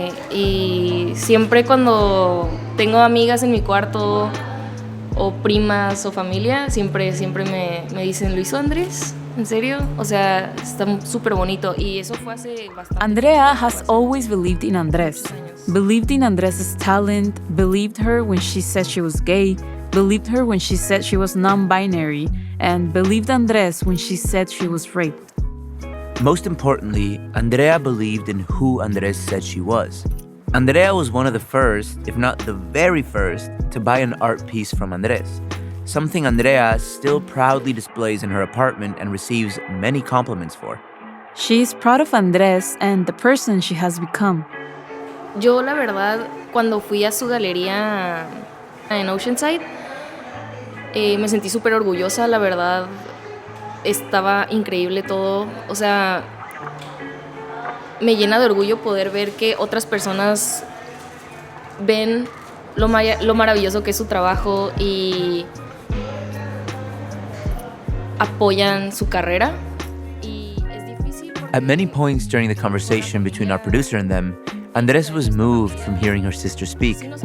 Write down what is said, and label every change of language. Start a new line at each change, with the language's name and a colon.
Spanish: Y siempre cuando tengo amigas en mi cuarto o primas o familia, siempre me dicen, ¿lo hizo Andrés? ¿En serio? O sea, está súper bonito. Y eso fue hace bastante.
English: Andrea has always believed in Andres. Believed in Andres's talent, believed her when she said she was gay, believed her when she said she was non-binary, and believed Andres when she said she was raped. Most importantly, Andrea believed in who Andres said she was. Andrea was one of the first, if not the very first, to buy an art piece from Andres, something Andrea still proudly displays in her apartment and receives many compliments for. She is proud of Andres and the person she has become.
Spanish: Yo, la verdad, cuando fui a su galería en Oceanside, me sentí súper orgullosa, la verdad. Estaba increíble todo, o sea, me llena de orgullo poder ver que otras personas ven lo maravilloso que es su trabajo y apoyan su carrera. Y es difícil porque...
English: At many points during the conversation between our producer and them, Andres was moved from hearing her sister speak.